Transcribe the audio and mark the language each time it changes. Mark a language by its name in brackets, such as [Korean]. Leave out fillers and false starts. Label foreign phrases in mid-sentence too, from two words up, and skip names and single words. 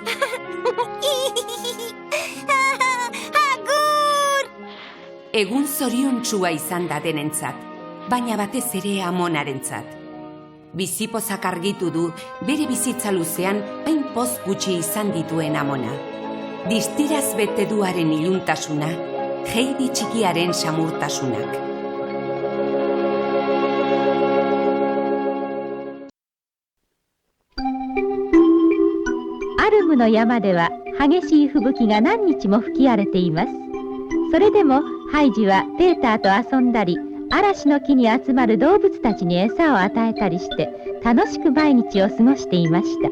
[Basque] Egun zoriontsua izan da denentzat, baina batez ere amonarentzat. Bizipozak argitu du bere bizitza luzean hain poz gutxi izan dituen amona. Distiraz bete duaren iluntasuna, Heidi txikiaren samurtasunak. [Japanese] アルムの山では激しい吹雪が何日も吹き荒れています。それでもハイジはペーターと遊んだり、嵐の木に集まる動物たちに餌を与えたりして楽しく毎日を過ごしていました。